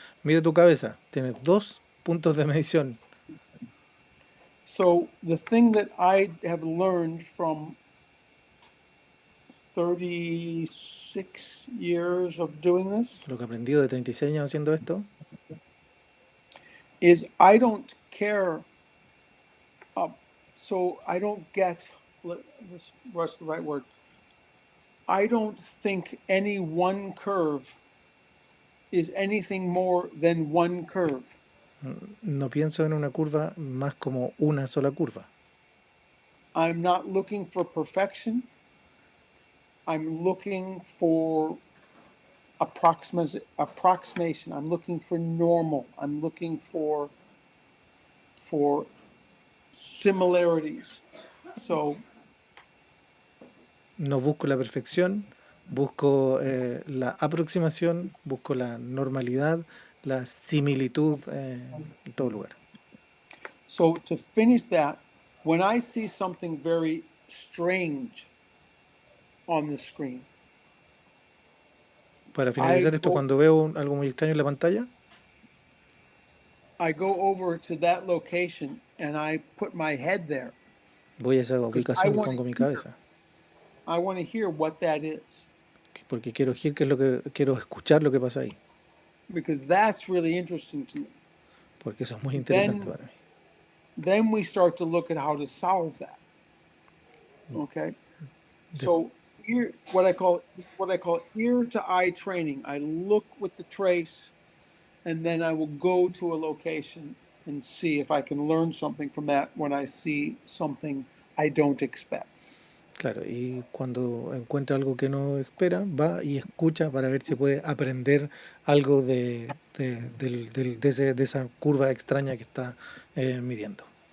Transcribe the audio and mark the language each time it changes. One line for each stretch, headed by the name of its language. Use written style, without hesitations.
Spanish: Mira tu cabeza, tienes dos puntos de medición.
English: So the thing that I have learned from 36 years of doing this
Spanish: Lo que he aprendido de 36 años haciendo esto,
English: is I don't care. So I don't get, what's the right word? I don't think any one curve is anything more than one curve.
Spanish: no pienso en una curva más como una sola curva.
English: I'm not looking for perfection. I'm looking for approximation. I'm looking for normal. I'm looking for similarities. So
Spanish: No busco la perfección, busco la aproximación, busco la normalidad, la similitud en todo lugar.
English: So to finish that, when I see something very strange on the screen,
Spanish: Para finalizar esto, cuando veo algo muy extraño en la pantalla,
English: I go over to that location and I put my head there.
Spanish: voy a esa
English: Because
Spanish: ubicación y pongo mi cabeza.
English: I want to hear what that is.
Spanish: Porque quiero quiero escuchar lo que pasa ahí.
English: Because that's really interesting to me.
Spanish: Porque eso es muy interesante para mí.
English: Then we start to look at how to solve that. Okay. So here, what I call ear to eye training. I look with the trace, and then I will go to a location and see if I can learn something from that when I see something I don't expect.
Spanish: Claro, y cuando encuentra algo que no espera, va y escucha para ver si puede aprender algo de esa curva extraña que está midiendo.